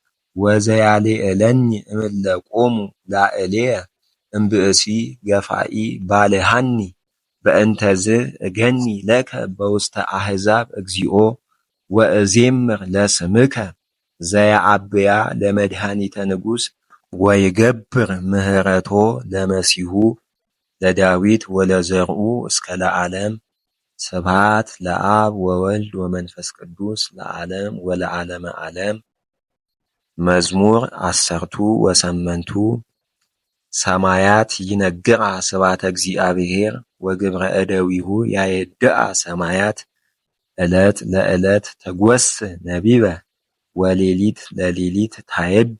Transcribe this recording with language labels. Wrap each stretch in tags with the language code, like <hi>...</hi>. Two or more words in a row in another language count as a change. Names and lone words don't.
<gez>ወዘያልዕለኒ እምእለ ቆሙ ላዕሌየ እምብእሲ ገፋኢ ባልሃኒ በእንተዝ እገኒ ለከ በውስተ አሕዛብ እግዚኦ ወእዜምር ለስምከ ዘየዐብያ ለመድኃኒተ ንጉሥ ወይገብር ምህረቶ ለመሲሑ ለዳዊት ወለዘርኡ እስከ ለዓለም ስብሐት ለአብ ወወልድ ወመንፈስ ቅዱስ ለዓለም ወለዓለመ ዓለም። መዝሙር 18 ሰማያት ይነግራ ስብሐተ እግዚአብሔር ወግብረ እደዊሁ ያየድአ ሰማያት ዕለት ለዕለት ተጐስዕ ነቢበ ወሌሊት ለሌሊት ታየድ</gez>